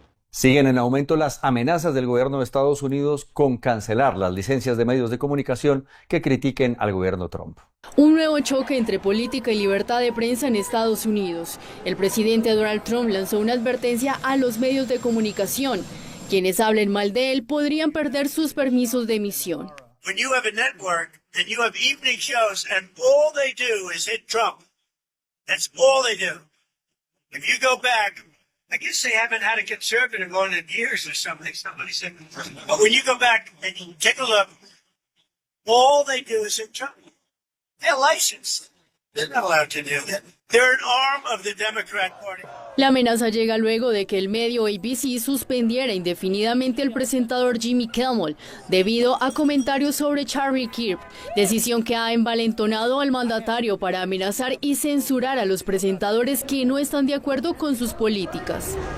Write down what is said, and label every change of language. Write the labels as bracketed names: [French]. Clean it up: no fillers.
[Spanish] Siguen en aumento las amenazas del gobierno de Estados Unidos con cancelar las licencias de medios de comunicación que critiquen al gobierno Trump. Un nuevo choque entre política y libertad de prensa en Estados Unidos. El presidente Donald Trump lanzó una advertencia a los medios de comunicación. Quienes hablen mal de él podrían perder sus permisos de emisión. [English] When you have a network and you have evening shows and all they do is hit Trump. That's all they do. If you go back, I guess they haven't had a conservative on in years or something. Somebody said, but when you go back and you take a look, all they do is hit Trump. They're licensed. They're not allowed to do that. They're an arm of the Democrat Party. [Spanish] La amenaza llega luego de que el medio ABC suspendiera indefinidamente al presentador Jimmy Kimmel debido a comentarios sobre Charlie Kirk, decisión que ha envalentonado al mandatario para amenazar y censurar a los presentadores que no están de acuerdo con sus políticas.